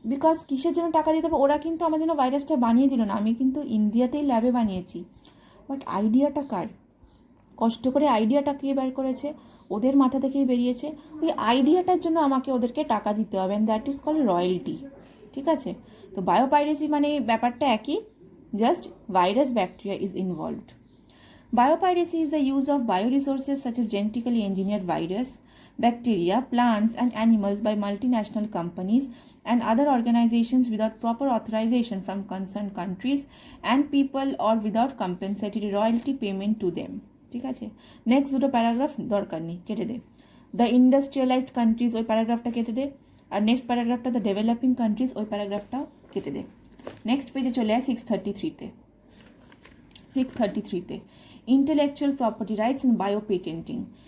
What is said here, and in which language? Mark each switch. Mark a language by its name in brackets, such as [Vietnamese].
[Bangla] Because কিসের জন্য টাকা দিতে হবে? ওরা কিন্তু আমার জন্য ভাইরাসটা বানিয়ে দিল না, আমি কিন্তু ইন্ডিয়াতেই ল্যাবে বানিয়েছি। বাট আইডিয়াটা কার? কষ্ট করে আইডিয়াটা কে বের করেছে? ওদের মাথা থেকেই বেরিয়েছে। ওই আইডিয়াটার জন্য আমাকে ওদেরকে টাকা দিতে হবে, [English] and that is called royalty, [Bangla] ঠিক আছে? তো বায়োপাইরেসি মানে ব্যাপারটা একই, [English] Just virus bacteria is involved. Biopiracy is the use of bioresources such as genetically engineered virus, bacteria, plants, and animals by multinational companies and other organizations without proper authorization from concerned countries and people or without compensatory royalty payment to them. [Bangla] ঠিক আছে? Next দুটো paragraph দরকার নেই, কেটে দে। The industrialised countries, ওই প্যারাগ্রাফটা কেটে দে। আর next প্যারাগ্রাফটা the developing countries, ওই প্যারাগ্রাফটাও কেটে দে। নেক্সট পেজে চলে আয় 633-তে। 633-তে ইন্টেলেকচুয়াল প্রপার্টি রাইটস অ্যান্ড বায়োপেটেন্টিং।